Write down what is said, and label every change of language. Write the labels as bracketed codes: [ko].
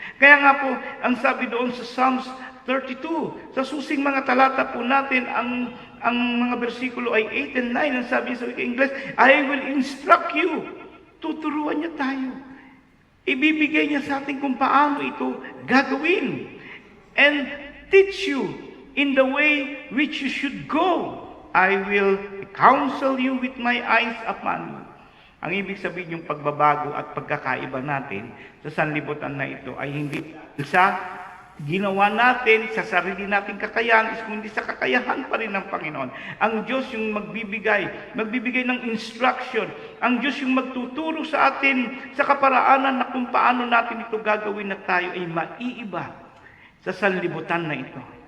[tl] Kaya nga po, ang sabi doon sa Psalms 32, sa susing mga talata po natin, ang mga bersikulo ay 8 and 9, ang sabi sa English, [en] I will instruct you. [tl] Tuturuan niya tayo. Ibibigay niya sa atin kung paano ito gagawin. [en] And teach you in the way which you should go. I will counsel you with my eyes upon you. [tl] Ang ibig sabihin yung pagbabago at pagkakaiba natin sa sanlibutan na ito ay hindi sa ginawa natin, sa sarili nating kakayahan, kundi sa kakayahan pa rin ng Panginoon. Ang Diyos yung magbibigay ng instruction. Ang Diyos yung magtuturo sa atin sa kaparaanan na kung paano natin ito gagawin na tayo ay maiiba sa sanlibutan na ito.